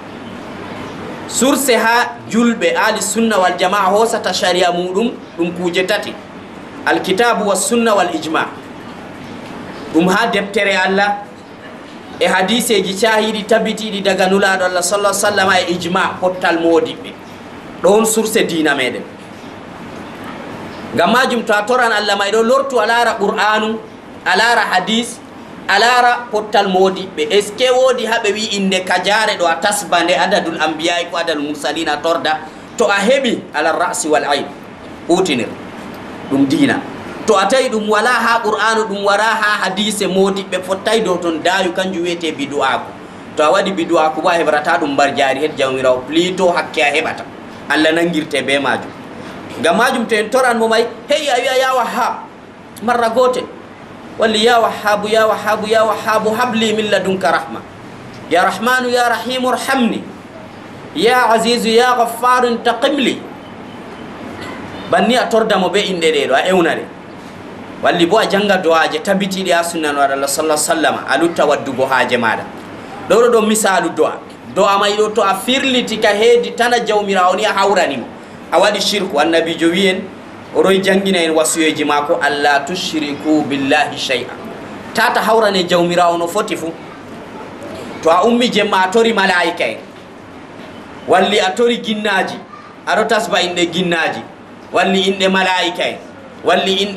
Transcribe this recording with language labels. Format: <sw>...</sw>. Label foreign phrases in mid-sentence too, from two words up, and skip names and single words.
<ff>source ha julɓe</ff> <ar>أهل السنة والجماعة</ar> <ff>hoosata sharia muɗum ɗum kuje tati</ff> <ar>الكتاب والسنة والإجماع</ar> <ff>ɗum ha deftere Allah e hadiseji cahiɗi tabitiɗi daga nulaɗo Allah</ff> <ar>صلى الله عليه وسلم</ar> <ff>e ijma pottal modiɓɓe ɗon source dina meɗen ngam majum to a toran Allah may ɗo lortu a laara qur'anu a laara hadis a laara pottal modiɓɓe</ff> <fr>est ce que</fr> <ff>woodi haɓe wi inde kajare ɗo a tasbande</ff> <ar>عدد الأنبياء</ar> <ff>ko</ff> <ar>عدد المرسلين</ar> <ff>a torda to a heɓi</ff> <ar>على الرأس والعين</ar> <ff>hutinir ɗum dina to a tawi ɗum wala ha qur'anu ɗum wara ha hadise modiɓɓe fottay dow ton dayu kanjum wiyete bidu'aku to a waɗi bidu'aku bo a heɓrata ɗum mbar jari het jawmirawo plutôt hakke a heɓata Allah nangirte be majum ngam majum to en toran mo may hey a wiya</ff> <ar>يا وهاب</ar> <ff>marra gotel walli</ff> <ar>يا وهاب يا وهاب يا وهاب هب لي من لدنك رحمة يا رحمن يا رحيم ارحمني يا عزيز يا غفار انتقم لي</ar> <ff>banni a tordamo be inde ɗeɗo a ewnare walli bo a janga du'aje tabitiɗi ha sunna no Allah</ff> <ar>صلى الله عليه وسلم</ar> <ff>a lutta waddugo haaje maɗa ɗoɗo ɗo misalu do'a may ɗo to a firliti ka heedi tana jawmirawo ni a hawranimo a waɗi shirku annabijo wiyen oroy jangina en wasuyeji mako</ff> <ar>ألا تشركوا بالله شيئا</ar> <ff>tata hawrane jawmirawo no foti fu to a ummi jemma a tori malaika en walli a tori ginnaji aɗo tasba inde ginnaji walli inde malaika en walli inde</ff>